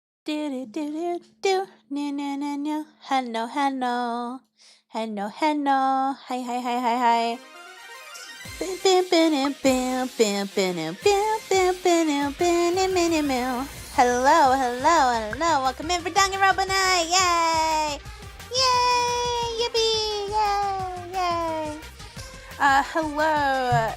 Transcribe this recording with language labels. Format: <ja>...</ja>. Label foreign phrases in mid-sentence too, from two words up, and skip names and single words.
<en>do do do do. No no no no. Hello hello. Hello hello. Hi hi hi hi hi. Hello, hello, hello. Welcome in for Danganronpa night. Yay! Yay! Yippee! Yay! Yay! Hello.</en>